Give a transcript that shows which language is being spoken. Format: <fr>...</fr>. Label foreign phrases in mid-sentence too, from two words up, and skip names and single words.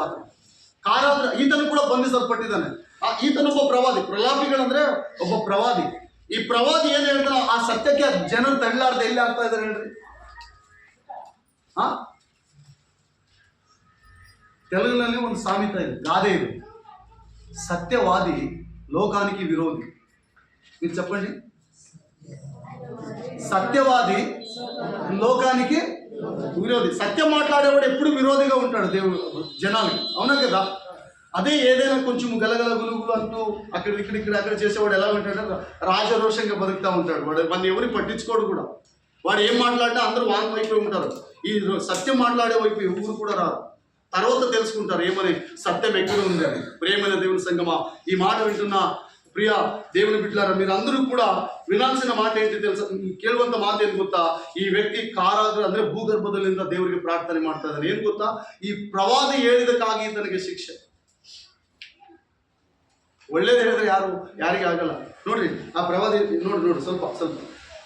<kn>ಈತನು ಕೂಡ ಬಂಧಿಸಲ್ಪಟ್ಟಿದ್ದಾನೆ. ಈತನೊಬ್ಬ ಪ್ರವಾದಿ. ಪ್ರಲಾಪಿಗಳಂದ್ರೆ ಒಬ್ಬ ಪ್ರವಾದಿ. ಈ ಪ್ರವಾದಿ ಏನ್ ಹೇಳ್ತಾನೆ? ಆ ಸತ್ಯಕ್ಕೆ ಜನರು ತಳ್ಳಾರ್ದೆ ಎಲ್ಲಿ ಆಗ್ತಾ ಇದ್ದಾರೆ ಹೇಳ್ರಿ? ತೆಲುಗಿನಲ್ಲಿ ಒಂದು ಸಾమెత ಇದೆ, ಗಾದೆ ಇದೆ.</kn> <te>సత్యవాది లోకానికి విరోధి. మీరు చెప్పండి. సత్యవాది లోకానికి విరోధి. సత్యం మాట్లాడేవాడు ఎప్పుడు విరోధిగా ఉంటాడు దేవుడు జనాలకి. అవునా కదా? అదే ఏదైనా కొంచెం గలగల గులుగులు అంటూ అక్కడ చేసేవాడు ఎలా ఉంటాడు? రాజరోషంగా బతుకుతూ ఉంటాడు. వాడు మన ఎవరిని పట్టించుకోడు కూడా. వాడు ఏం మాట్లాడినా అందరూ వాని వైపు ఉంటారు. ఈ సత్యం మాట్లాడే వైపు ఎవరు కూడా రారు. తర్వాత తెలుసుకుంటారు ఏమని, సత్యం ఎక్కడ ఉందని. ప్రియమైన దేవుని సంగమా, ఈ మాట వింటున్న ప్రియ దేవుని బిడ్డలారా, మీరు అందరూ కూడా వినాల్సిన మాట ఏంటి తెలుసా?</te> <kn>ಕೇಳುವಂತ ಮಾತು ಏನು ಗೊತ್ತಾ? ಈ ವ್ಯಕ್ತಿ ಕಾರಾಗೃಹ ಅಂದ್ರೆ ಭೂಗರ್ಭದಲ್ಲಿಂದ ದೇವರಿಗೆ ಪ್ರಾರ್ಥನೆ ಮಾಡ್ತಾ ಇದ್ದಾನೆ. ಏನ್ ಗೊತ್ತಾ? ಈ ಪ್ರವಾದಿ ಹೇಳಿದಕ್ಕಾಗಿ ತನಗೆ ಶಿಕ್ಷೆ. ಒಳ್ಳೇದು ಹೇಳಿದ್ರೆ ಯಾರಿಗೆ ಆಗಲ್ಲ. ನೋಡ್ರಿ, ಆ ಪ್ರವಾದಿ ನೋಡಿ ಸ್ವಲ್ಪ</kn>